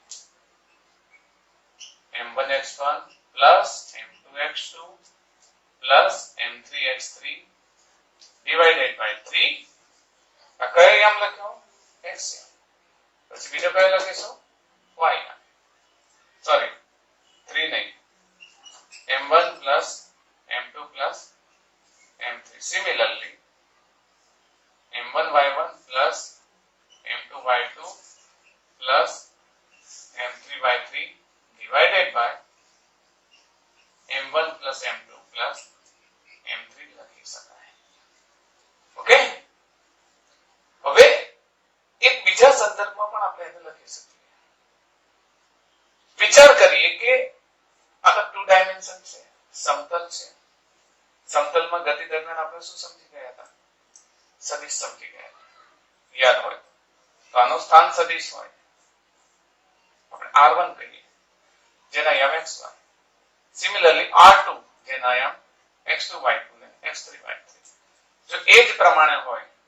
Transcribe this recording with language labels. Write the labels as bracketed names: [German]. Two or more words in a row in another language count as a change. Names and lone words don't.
[English] m1x1 plus m2x2 પ્લસ m3x3 divided by 3 આ [Gujarati] કયો યામ લખ્યો x યામ પછી બીજો કયો લખીશું y યામ સોરી 3 નહીં [English] m1 plus m2 plus m3 similarly m1 y1 plus m2 y2 plus m3 y3 divided by m1 plus m2 plus m3 [Gujarati] લખી શકાય ઓકે હવે એક બીજા સંદર્ભમાં પણ આપણે એને લખી શકીએ વિચાર કરીએ કે આ તો 2 ડાયમેન્શન છે સમતલ છે સમતલમાં ગતિ દરમિયાન આપણે શું સમજી ગયા હતા સદિશ સમજી ગયા યાદ હોય તો આનું સ્થાન સદિશ હોય આપણે r1 કહીએ જેના યામ xy સિમિલરલી r2 જેના યામ x2 y2 ને x3 y3 જો એ જ પ્રમાણે હોય